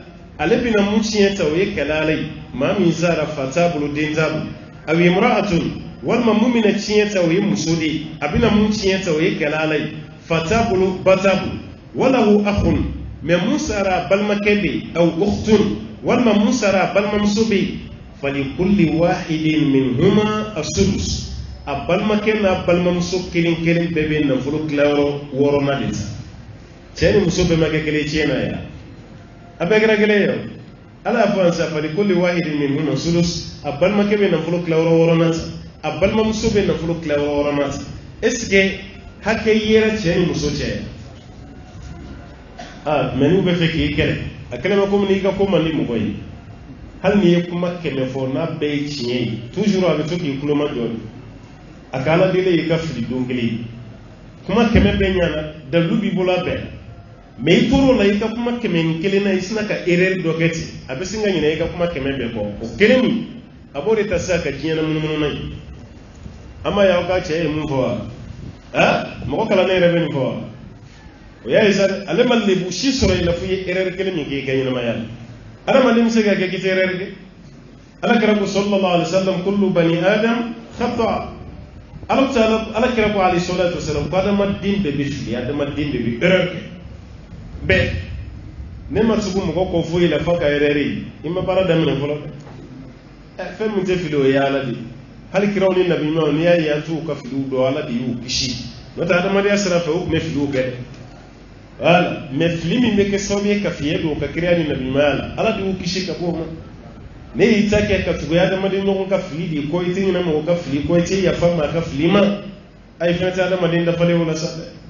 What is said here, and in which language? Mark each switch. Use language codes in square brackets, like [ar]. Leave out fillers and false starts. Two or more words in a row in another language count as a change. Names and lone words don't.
[bm] ale bɛna mun tiɲɛ ta o ye kɛlɛ la ye maa min sara fa t'a bolo den t'a bolo [ar] أو امرأة [bm] walima mun bɛna tiɲɛ ta o ye muso de ye a bɛna mun tiɲɛ ta o ye kɛlɛ la ye fa t'a bolo ba t'a bolo [ar] وله أخ [bm] mais mun sara balimakɛ bɛ yen [ar] أو أخت [bm] walima mun sara balimamuso bɛ yen [ar] فلكل واحد منهما السدس [bm] a balimakɛ n'a balimamuso kelen kelen bɛɛ bɛ nafolo tilayɔrɔ 6nan de ta cɛ ni muso bɛɛ ma kɛ kelen tiɲɛ na ya a bɛɛ kɛra kelen ye ala y'a fɔ an sa [ar] فلكل واحد منهما السدس [bm] a balimakɛ bɛ nafolo tilayɔrɔ 6nan ta a balimamuso bɛ nafolo tilayɔrɔ 6nan ta [fr] est ce que [bm] hakɛ yera cɛ ni muso cɛ mɛ n'u bɛ fɛ k'i kɛlɛ a kɛlɛ ma komi n'i ka ko man di mɔgɔ ye hali n'i ye kuma 100 fɔ n'a bɛɛ ye tiɲɛ ye toujours a bɛ to k'i kuloma dɔɔni a ka ala deli y'i ka fili don kelen ye kuma 100 bɛɛ ɲana dalilu b'i bolo a bɛɛ mɛ i tor'o la i ka kuma 101 na i sina ka erreur dɔ kɛ ten a bɛ sin ka ɲinɛ i ka kuma 100 bɛɛ kɔ o kelen min a b'o de ta sisan ka diɲɛ na munumunu na ye an ma ye aw ka cɛ ye mun fɔ wa mɔgɔ kalannen yɛrɛ bɛ nin fɔ wa o y'a ye sa ale ma lebu si sɔrɔ i la fo i ye erreur kelen min k'i ka ɲɛnamaya la adamaden bɛ se ka kɛ k'i tɛ erreur kɛ ala kira ko [ar] صلى الله عليه وسلم كل بني آدم خطاء [bm] ala kira ko [ar] عليه الصلاة والسلام [bm] ko adamaden bɛɛ bɛ fili adamaden bɛɛ bɛ erreur kɛ bɛɛ ne ma tugu mɔgɔ kɔ foyi la fo ka erreur ye i ma baara daminɛ fɔlɔ fɛn min tɛ fili o ye ala de hali kiraw ni nabi ɲumanw n'i y'a ye an t'u ka filiw dɔn ala de y'u kisi n'o tɛ adamadenya sira fɛ u tun bɛ filiw kɛ [fr] voilà mais [bm] fili min bɛ kɛ sababu ye ka fiɲɛ don ka kiriya ni nabiɲumanya la ala de y'u kisi ka bɔ o ma ne y'i ta kɛ ka tugu adamaden ɲɔgɔn ka fili de ko i tɛ ɲinɛ mɔgɔ ka fili ko i tɛ yafa maa ka fili ma a ye fɛn tɛ adamaden dafalen o la sa dɛ